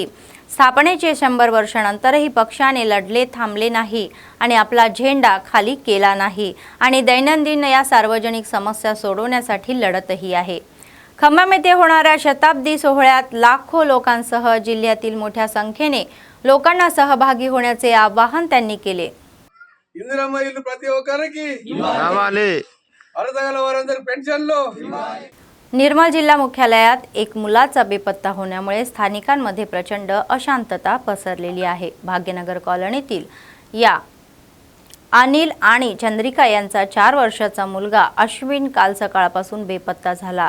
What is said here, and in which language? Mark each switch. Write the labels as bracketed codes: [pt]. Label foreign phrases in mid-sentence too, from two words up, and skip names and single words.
[mr] स्थापनेचे 100 वर्षानंतरही पक्षाने लढले थांबले नाही आणि आपला झेंडा खाली केला नाही आणि दैनंदिन या सार्वजनिक समस्या सोडवण्यासाठी लढतही आहे. खम्मम येथे होणाऱ्या शताब्दी सोहळ्यात लाखो लोकांसह जिल्ह्यातील मोठ्या संख्येने लोकांना सहभागी होण्याचे आवाहन त्यांनी केले. [te] ఇందిరమ్మ ఇల్లు ప్రతి ఒక్కరికి రావాలి, అర్హతగల వారందరికీ పెన్షన్లు. [mr] निर्मल जिल्हा मुख्यालयात एक मुलाचा बेपत्ता होण्यामुळे स्थानिकांमध्ये प्रचंड अशांतता पसरलेली आहे. भाग्यनगर कॉलनीतील या अनिल आणि चंद्रिका यांचा 4 वर्षाचा मुलगा अश्विन काल सकाळपासून बेपत्ता झाला.